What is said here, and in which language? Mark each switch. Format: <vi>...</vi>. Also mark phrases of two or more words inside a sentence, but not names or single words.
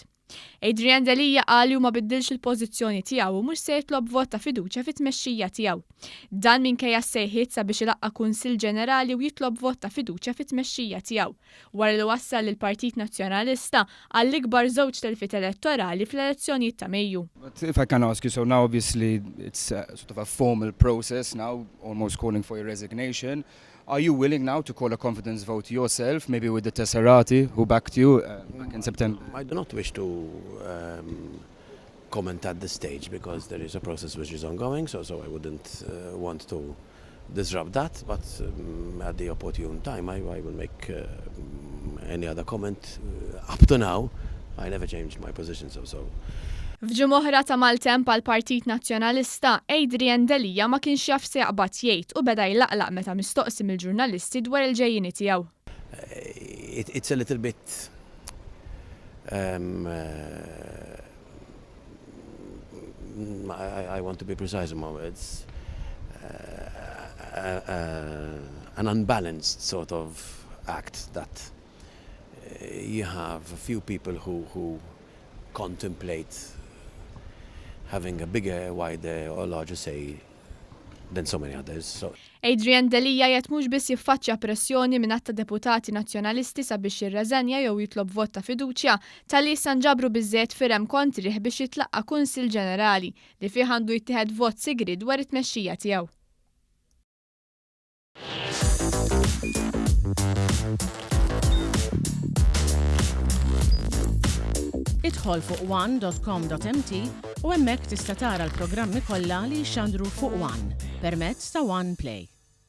<mt>Adrian Delia qal li hu ma biddilx il-pożizzjoni tiegħu u mhux se jitlob vot ta' fiduċja fit-tmexxija tiegħu. Dan minkejja sejħiet sabiex ilaqqa kunsill ġenerali u jitlob vot ta' fiduċja fit-tmexxija tiegħu wara li wassal lill-Partit Nazzjonalista għall-ikbar żewġ telfiet elettorali fl-elezzjonijiet ta' Mejju.</mt> <en>But if I can ask you, so now obviously it's sort of a formal process now, almost calling for your resignation. Are you willing now to call a confidence vote yourself, maybe with the Tesserati who backed you back in September? I do not wish to comment at this stage because there is a process which is ongoing, so I wouldn't want to disrupt that, but at the opportune time I will make any other comment. Up to now, I never changed my position, so.</en> <mt>F'ġimgħa oħra ta' maltemp għall-Partit Nazzjonalista, Adrian Delia ma kienx jaf se jaqbad jgħid u beda jlaqlaq meta mistoqsi mill-ġurnalisti dwar il-ġejjieni tiegħu.</mt> <en>It's a little bit I want to be precise in my words. An unbalanced sort of act that you have a few people who contemplate having a bigger, wider or larger say than so many others. So.</en> <mt>Adrian Delia qiegħed mhux biss jiffaċċja pressjoni minn ta' deputati nazzjonalisti sabiex jirreżenja jew jitlob vot ta' fiduċja tal-li sanġabru biżżejjed firem kontrih biex jitlaqqa kunsill ġenerali li fih għandu jittieħed vot sigri dwar it-tmexxija tiegħu. Idħol fuq one.com.mt u hemmhekk tista' tara l-programmi kollha li jxandru fuq One permezz ta' One Play.</mt>